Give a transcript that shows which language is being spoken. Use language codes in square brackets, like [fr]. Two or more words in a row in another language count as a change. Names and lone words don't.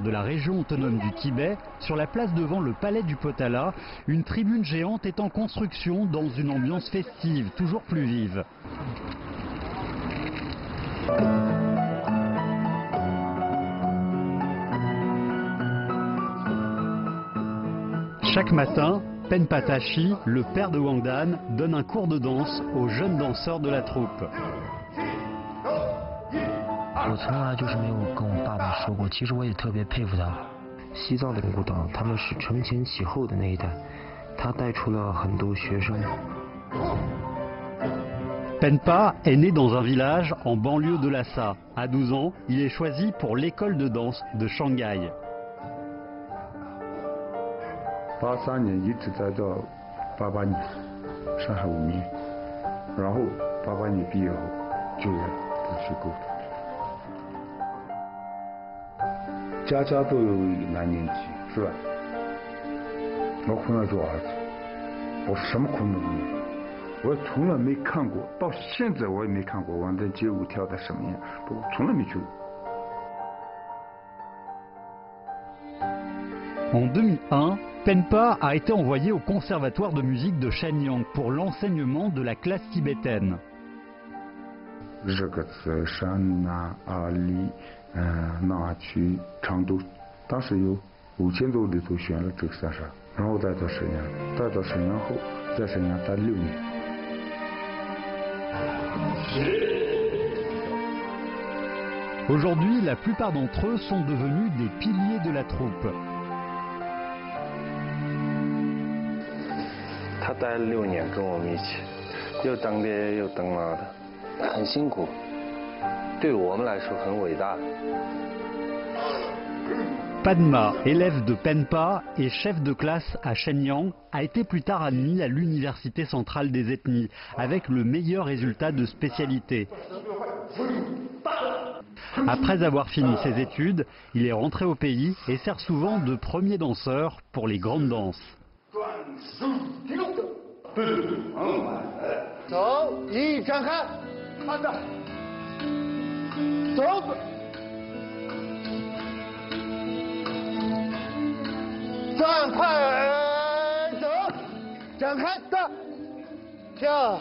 [fr] de la région autonome du Tibet, sur la place devant le palais du Potala, une tribune géante est en construction dans une ambiance festive toujours plus vive. Chaque matin, Penpa Tashi, le père de Wang Dan, donne un cours de danse aux jeunes danseurs de la troupe. [zh] 我从来就是没有跟我爸爸说过，其实我也特别佩服他。西藏的舞蹈，他们是承前启后的那一代，他带出了很多学生。 [fr] Penpa est né dans un village en banlieue de Lhasa. À 12 ans, il est choisi pour l'école de danse de Shanghai. [zh] 83年一直待到88年，上海5年，然后88年毕业后就业大学工作。家家都有难念经，是吧？我困难做儿子，我什么困难都没有。我从来没看过，到现在我也没看过王丹街舞跳的什么样，我从来没去过。 [fr] En 2001, Penpa a été envoyé au conservatoire de musique de Shenyang pour l'enseignement de la classe tibétaine. [zh] 日喀则、山南、阿里、那曲、成都，当时有5000多里头选了这个3省，然后带到沈阳，带到沈阳后，在沈阳待6年。 [fr] Aujourd'hui, la plupart d'entre eux sont devenus des piliers de la troupe. [zh] 他待了6年，跟我们一起，又当爹又当妈的，很辛苦，对我们来说很伟大。 [fr] Padma, élève de Penpa et chef de classe à Shenyang, a été plus tard admis à l'université centrale des ethnies, avec le meilleur résultat de spécialité. Après avoir fini ses études, il est rentré au pays et sert souvent de premier danseur pour les grandes danses. [zh] 转快走，展开的跳。